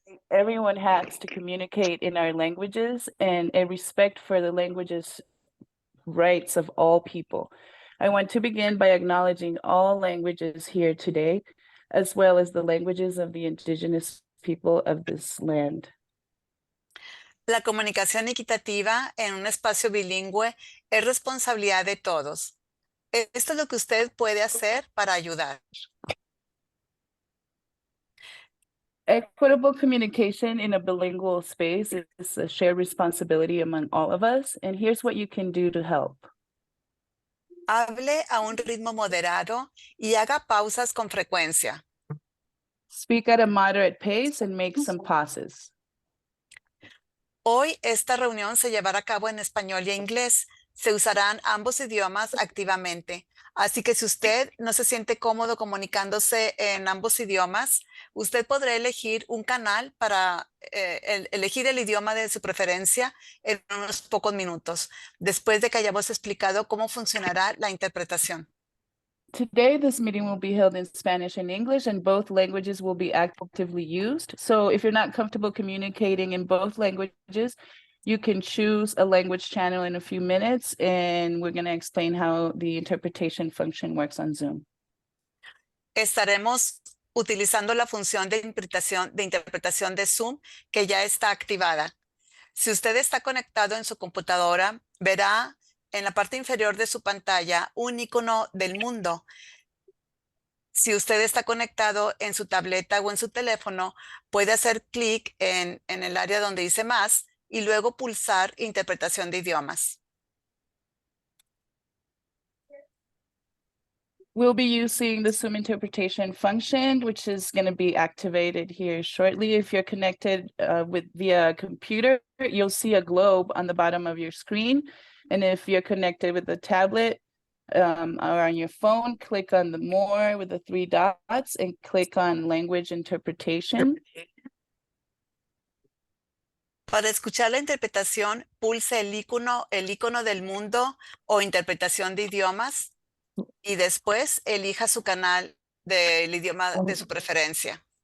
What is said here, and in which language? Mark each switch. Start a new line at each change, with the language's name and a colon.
English: Everyone has to communicate in our languages and a respect for the languages rights of all people. I want to begin by acknowledging all languages here today, as well as the languages of the indigenous people of this land.
Spanish: La comunicación equitativa en un espacio bilingüe es responsabilidad de todos. Esto es lo que usted puede hacer para ayudar.
English: Equitable communication in a bilingual space is a shared responsibility among all of us, and here's what you can do to help.
Spanish: Hable a un ritmo moderado y haga pausas con frecuencia.
English: Speak at a moderate pace and make some pauses.
Spanish: Hoy esta reunión se llevará a cabo en español y inglés. Se usarán ambos idiomas activamente. Así que si usted no se siente cómodo comunicándose en ambos idiomas, usted podrá elegir un canal para elegir el idioma de su preferencia en unos pocos minutos, después de que hayamos explicado cómo funcionará la interpretación.
English: Today, this meeting will be held in Spanish and English, and both languages will be actively used. So if you're not comfortable communicating in both languages, You can choose a language channel in a few minutes, and we're going to explain how the interpretation function works on Zoom.
Spanish: Estaremos utilizando la función de interpretación de Zoom que ya está activada. Si usted está conectado en su computadora, verá en la parte inferior de su pantalla un icono del mundo. Si usted está conectado en su tableta o en su teléfono, puede hacer clic en el área donde dice más y luego pulsar interpretación de idiomas.
English: We'll be using the Zoom interpretation function, which is going to be activated here shortly. If you're connected via computer, you'll see a globe on the bottom of your screen. And if you're connected with a tablet or on your phone, click on the more with the 3 dots and click on language interpretation.
Spanish: Para escuchar la interpretación, pulse el icono del mundo o interpretación de idiomas y después elija su canal del idioma de su preferencia.